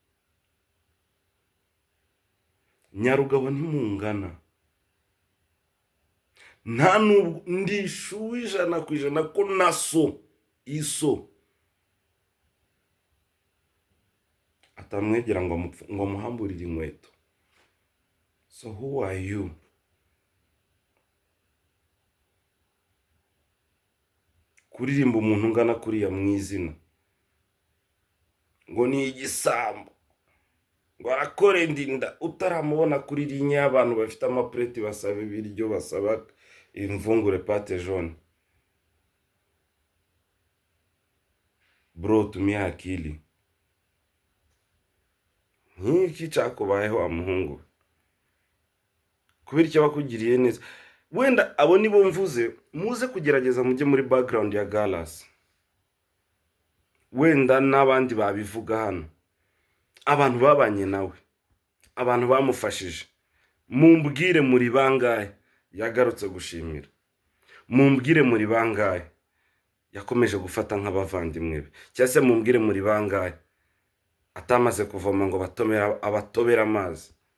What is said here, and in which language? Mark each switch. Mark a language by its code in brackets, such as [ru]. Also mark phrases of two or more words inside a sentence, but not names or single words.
[rw] Nyarugabo ntimungana. Nta nubwo ndishuwe 100% ko naso iso atamwegera ngo muhamburire inkweto. [en] So who are you? [rw] Kuririmba umuntu ungana kuriya mu izina ngo ni igisambo, ngo arakore ndinda utaramubona kuri linye y'abantu bafite amapureti basaba ibiryo, basaba imvungure [fr] pate jaune. [sw] Bro, tumia akili. [rw] Nk'iki cyakubayeho wa muhungu, kubera icyo bakugiriye neza. Wenda abo nibo mvuze, muze kugerageza mujye muri background ya Galas. Wenda n'abandi babivuga hano, abantu babanye nawe, abantu bamufashije, mumbwire muri bangahe yagarutse gushimira, mumbwire muri bangahe yakomeje gufata nk'abavandimwe be, cyangwa se mumbwire muri bangahe atamaze kuvoma ngo abatobera amazi.